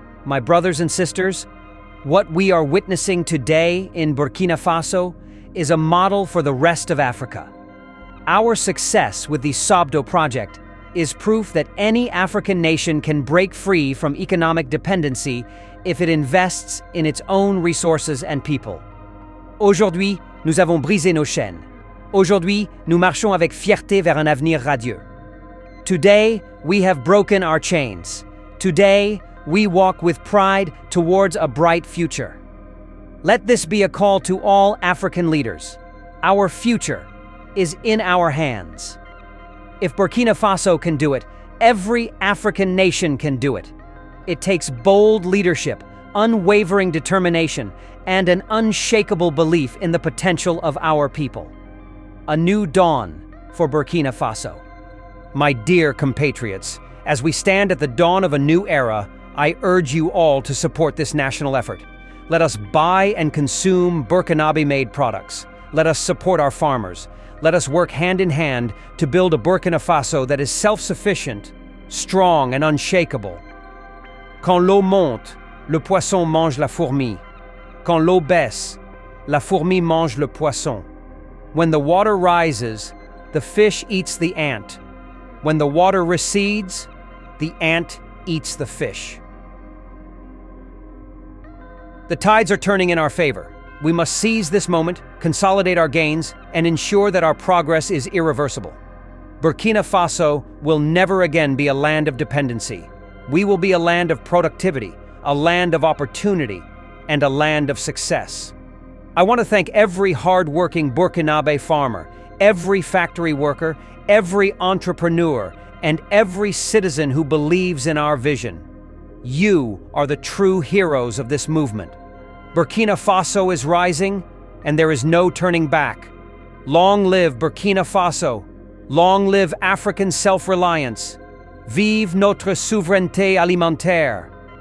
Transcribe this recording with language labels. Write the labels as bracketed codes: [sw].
[en] My brothers and sisters, what we are witnessing today in Burkina Faso is a model for the rest of Africa. Our success with the Sobto project is proof that any African nation can break free from economic dependency if it invests in its own resources and people. [fr] Aujourd'hui, nous avons brisé nos chaînes. Aujourd'hui, nous marchons avec fierté vers un avenir radieux. [en] Today, we have broken our chains. Today, we walk with pride towards a bright future. Let this be a call to all African leaders. Our future is in our hands. If Burkina Faso can do it, every African nation can do it. It takes bold leadership, unwavering determination, and an unshakable belief in the potential of our people. A new dawn for Burkina Faso. My dear compatriots, as we stand at the dawn of a new era, I urge you all to support this national effort. Let us buy and consume Burkinabe-made products. Let us support our farmers. Let us work hand in hand to build a Burkina Faso that is self-sufficient, strong, and unshakable. [fr] Quand l'eau monte, le poisson mange la fourmi. Quand l'eau baisse, la fourmi mange le poisson. [en] When the water rises, the fish eats the ant. When the water recedes, the ant eats the fish. The tides are turning in our favor. We must seize this moment, consolidate our gains, and ensure that our progress is irreversible. Burkina Faso will never again be a land of dependency. We will be a land of productivity, a land of opportunity, and a land of success. I want to thank every hard-working Burkinabe farmer, every factory worker, every entrepreneur, and every citizen who believes in our vision. You are the true heroes of this movement. Burkina Faso is rising, and there is no turning back. Long live Burkina Faso. Long live African self-reliance. [fr] Vive notre souveraineté alimentaire.